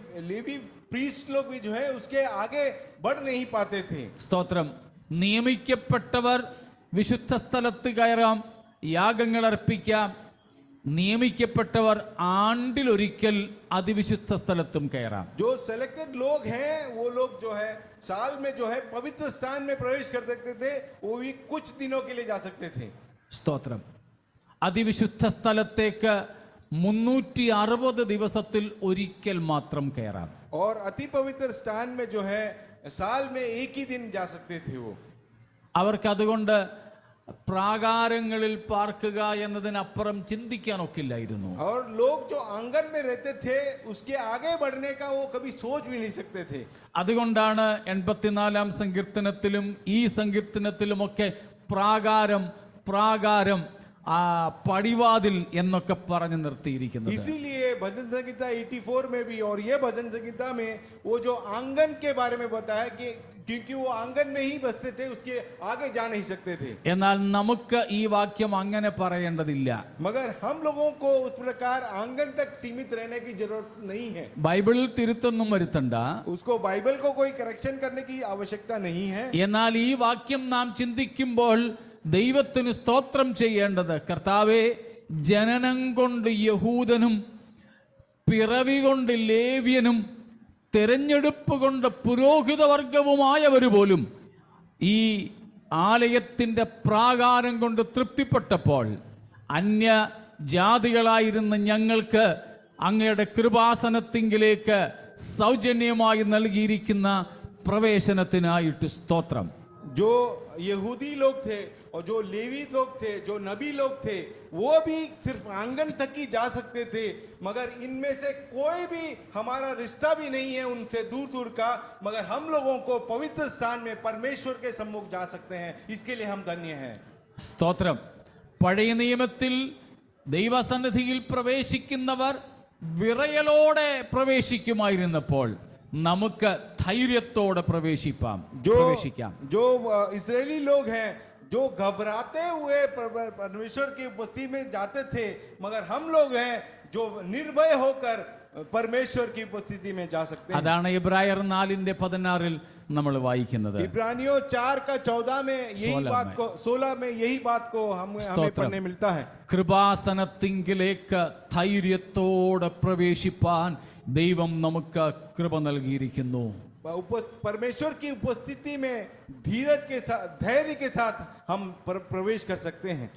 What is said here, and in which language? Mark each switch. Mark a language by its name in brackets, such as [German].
[Hindi] Levy priest लोग भी जो है उसके आगे बढ़ नहीं पाते थे. [Malayalam] സ്തോത്രം. നിയമിക്കപ്പെട്ടവർ വിശുദ്ധ സ്ഥലത്ത് കയറാം, യാഗങ്ങൾ അർപ്പിക്കാം. നിയമിക്കപ്പെട്ടവർ ആണ്ടിലൊരിക്കൽ അതിവിശുദ്ധ സ്ഥലത്തും കയറാം. [Hindi] जो सेलेक्टेड लोग हैं वो लोग जो है साल में जो है पवित्र स्थान में प्रवेश कर सकते थे, वो भी कुछ दिनों के लिए जा सकते थे. [Malayalam] സ്തോത്രം. അതിവിശുദ്ധ സ്ഥലത്തേക്ക് 360 ദിവസത്തിൽ ഒരിക്കൽ മാത്രം കയറാം. [Hindi] और अति पवित्र स्थान में जो है साल में एक ही दिन जा सकते थे वो. [Malayalam] അവർക്ക് അതുകൊണ്ട് പ്രാകാരങ്ങളിൽ പാർക്കുക എന്നതിനപ്പുറം ചിന്തിക്കാനൊക്കില്ലായിരുന്നു. [Hindi] और लोग जो आंगन में रहते थे उसके आगे बढ़ने का वो कभी सोच भी नहीं सकते थे. [Malayalam] അതുകൊണ്ടാണ് 84-ാം സങ്കീർത്തനത്തിലും ഈ സങ്കീർത്തനത്തിലുമൊക്കെ പ്രാകാരം പ്രാകാരം പടിവാതിൽ എന്നൊക്കെ പറഞ്ഞു നിർത്തിയിരിക്കുന്നത്. [Hindi] इसीलिए भजन संहिता 84 में भी और ये भजन संहिता में वो जो आंगन के बारे में बताया कि क्योंकि वो आंगन में ही बसते थे, उसके आगे जा नहीं सकते थे. [Malayalam] എന്നാൽ നമുക്ക് ഈ വാക്യം അങ്ങനെ പറയേണ്ടതില്ല. [Hindi] मगर हम लोगों को उस प्रकार आंगन तक सीमित रहने की जरूरत नहीं है. [Malayalam] ബൈബിളിൽ തിരുത്തൊന്നും വരുത്തണ്ട. [Hindi] उसको बाइबल को कोई करेक्शन करने की आवश्यकता नहीं है. [Malayalam] എന്നാൽ ഈ വാക്യം നാം ചിന്തിക്കുമ്പോൾ ദൈവത്തിന് സ്തോത്രം ചെയ്യേണ്ടത്, കർത്താവേ, ജനനം കൊണ്ട് യഹൂദനും പിറവി കൊണ്ട് ലേവ്യനും തെരഞ്ഞെടുപ്പ് കൊണ്ട് പുരോഹിതവർഗവുമായവർ പോലും ഈ ആലയത്തിൻ്റെ പ്രാകാരം കൊണ്ട് തൃപ്തിപ്പെട്ടപ്പോൾ അന്യ ജാതികളായിരുന്ന ഞങ്ങൾക്ക് അങ്ങയുടെ കൃപാസനത്തിങ്കിലേക്ക് സൗജന്യമായി നൽകിയിരിക്കുന്ന പ്രവേശനത്തിനായിട്ട് സ്തോത്രം. [Hindi] जो यहूदी लोग थे और जो लेवी लोग थे, जो नबी लोग थे, वो भी सिर्फ आंगन तक ही जा सकते थे, मगर इनमें से कोई भी हमारा रिश्ता भी नहीं है उनसे दूर दूर का, मगर हम लोगों को पवित्र स्थान में परमेश्वर के सम्मुख जा सकते हैं. इसके लिए हम धन्य हैं. [Malayalam] സ്തോത്രം. പഴയ നിയമത്തിൽ ദൈവസന്നിധിയിൽ പ്രവേശിക്കുന്നവർ വിറയലോടെ പ്രവേശിക്കുമായിരുന്നപ്പോൾ നമുക്ക് ധൈര്യത്തോടെ പ്രവേശിക്കാം. [Hindi] जो इस्राएली लोग हैं जो घबराते हुए परमेश्वर की उपस्थिति में जाते थे, मगर हम लोग हैं जो निर्भय होकर परमेश्वर की उपस्थिति में जा सकते हैं. [Malayalam] അതാണ് ഇബ്രായർ 4:16 നമ്മൾ വായിക്കുന്നത്. [Hindi] इब्रानियों 4:14 में यही बात को 16 में यही बात को हमें पढ़ने मिलता है. [Malayalam] കൃപാസനത്തിങ്കിലേക്ക് ധൈര്യത്തോടെ പ്രവേശിപ്പാൻ ദൈവം നമുക്ക് കൃപ നൽകിയിരിക്കുന്നു. [Hindi] परमेश्वर की उपस्थिति में धीरज के साथ, धैर्य के साथ हम प्रवेश कर सकते हैं.